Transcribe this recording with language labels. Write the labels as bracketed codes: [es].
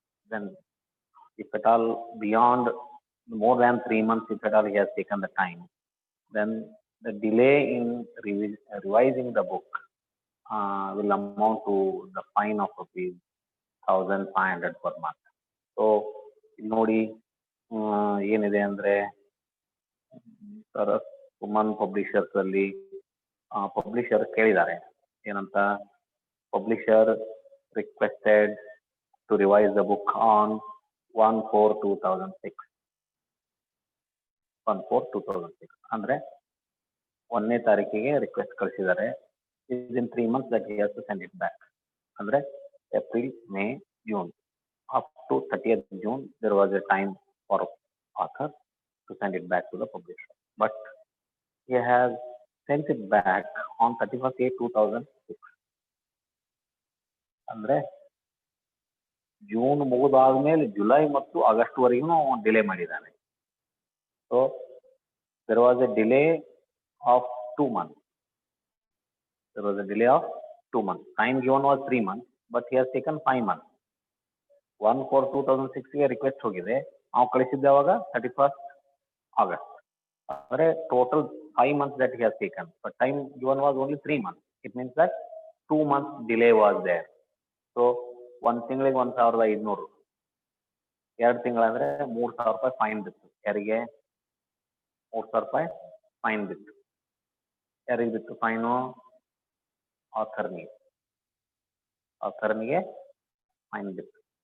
[en] Then, if at all beyond more than 3 months, if at all he has taken the time, then the delay in revising the book will amount to the fine of rupees 1,500 per month. [kn] So, ನೋಡಿ ಏನಿದೆ ಅಂದ್ರೆ Suman publishers ಅಲ್ಲಿ publisher ಕೇಳಿದ್ದಾರೆ ಏನಂತ, [en] Publisher requested to revise the book on 1/4/2006. [kn] 1/4/2006 ಅಂದ್ರೆ 1ನೇ ತಾರೀಕಿಗೆ request ಕಳಿಸಿದ್ದಾರೆ. [en] within 3 months that he has to send it back. Andre April, May, June. Up to 30th June, there was a time for author to send it back to the publisher. But he has sent it back on 31st May 2006. [kn] Andre June ಮುಗಿದಾದ್ಮೇಲೆ July ಮತ್ತು August ವರೆಗೂ delay ಮಾಡಿದ್ದಾನೆ. [en] So there was a delay of 2 months. There was a delay of 2 months. Time given was 3 months, but he has taken 5 months. [kn] 1/4/2006 ಗೆ request ಹೋಗಿದೆ, ನಾವು ಕಳಿಸಿದ್ದೆ ಅವಾಗ 31st August. [en] ಅಂದರೆ total 5 months that he has taken, but time given was only 3 months. It means that 2 months delay was there. [kn] So 1 ತಿಂಗಳಿಗೆ 1,500, 2 ತಿಂಗಳಂದ್ರೆ 3,000 ರೂಪಾಯಿ fine ಬಿತ್ತು. ಯಾರಿಗೆ? 3,000 ರೂಪಾಯಿ ಫೈನ್ ಬಿತ್ತು. ಯಾರಿಗೆ ಬಿತ್ತು ಫೈನು? ಆಥರ್ನಿಗೆ ಫೈನ್ ಬಿತ್ತು.